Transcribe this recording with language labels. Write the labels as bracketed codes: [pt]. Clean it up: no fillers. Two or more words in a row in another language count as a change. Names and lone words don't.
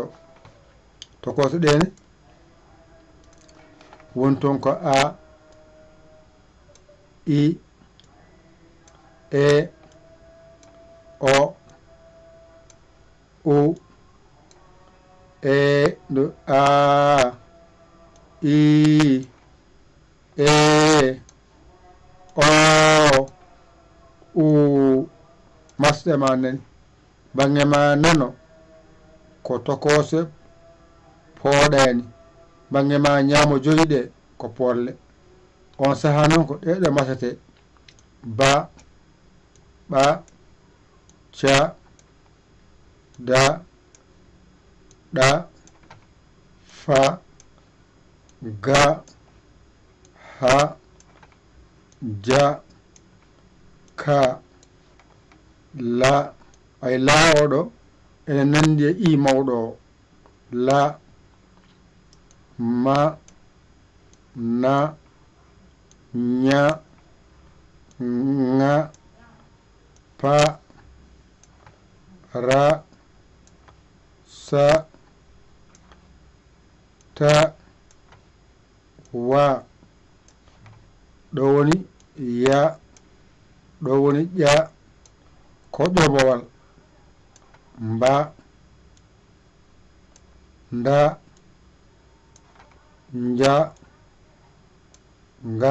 [ff] Tokose ɗene wonton ko a, i, e, o, u, e, a, i, e, o, u. Masɗe ma nani bange ma nano ko tokose pooɗani, bange ma ñaamo joyiɗe ko polle. On saha noon ko ɗeɗe masete ba, ɓa, ca, da, ɗa, fa, ga, ha, ja, ka, la. Ay la oɗo ene nandi e i mawɗo o. La, ma, na, nya, nga, pa, ra, sa, ta, wa. ɗo woni ya, ɗo woni ƴa, koƴomowal mba, nda, nja, nga.